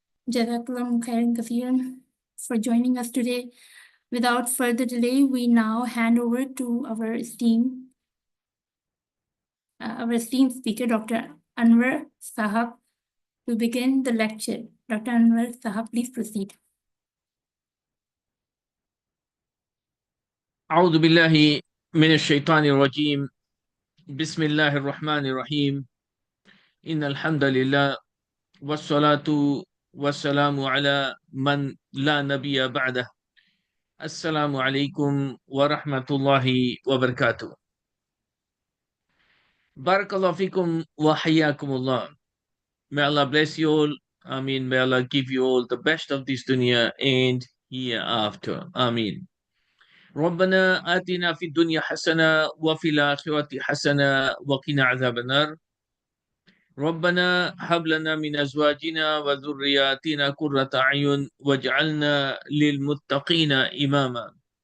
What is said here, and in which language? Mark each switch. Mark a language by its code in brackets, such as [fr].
[ar] Jazakallah khairan kathiran [en] for joining us today. Without further delay, we now hand over to our esteemed speaker, Dr. Anwar Sahib, to begin the lecture. Dr. Anwar Sahib, please proceed. [ar] أعوذ بالله من الشيطان الرجيم بسم الله الرحمن الرحيم إن الحمد لله والصلاة والسلام على من لا نبي بعده السلام عليكم ورحمة الله وبركاته بارك الله فيكم وحياكم الله. [en] May Allah bless you all Ameen. May Allah give you all the best of this dunya and hereafter. Ameen. [ar] ربنا آتنا في الدنيا حسنة وفي الآخرة حسنة وقنا عذاب النار. ربنا هب لنا من أزواجنا وذرياتنا قرة أعين واجعلنا للمتقين إماما.